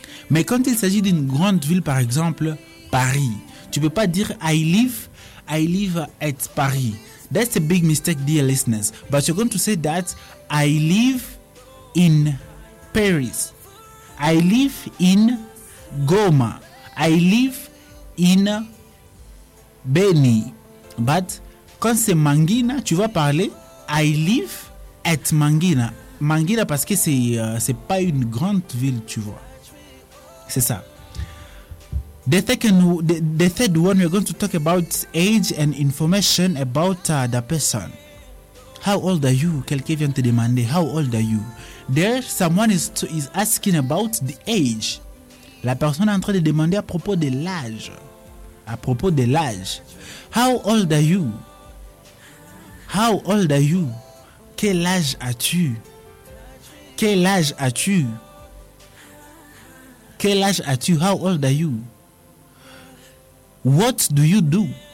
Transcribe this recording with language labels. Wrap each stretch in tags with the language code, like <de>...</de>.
<fr>Mais quand il s'agit d'une grande ville, par exemple, Paris, tu peux pas dire</fr> <en>I live at Paris. That's a big mistake, dear listeners. But you're going to say that I live in Paris. I live in Goma. I live in Beni. But</en> <fr>quand c'est Mangina, tu vas parler</fr> <en>I live at Mangina.</en> <fr>Mangina parce que c'est pas une grande ville, tu vois. C'est ça.</fr> <en>The third one, we're going to talk about age and information about the person. How old are you?</en> <fr>Quelqu'un vient te demander,</fr> <en>how old are you? There, someone is asking about the age.</en> <fr>La personne est en train de demander à propos de l'âge. À propos de l'âge.</fr> <en>How old are you?</en> <fr>How old are you? Quel âge as-tu? Quel âge as-tu? Quel âge as-tu?</fr> <en>How old are you? What do you do?</en>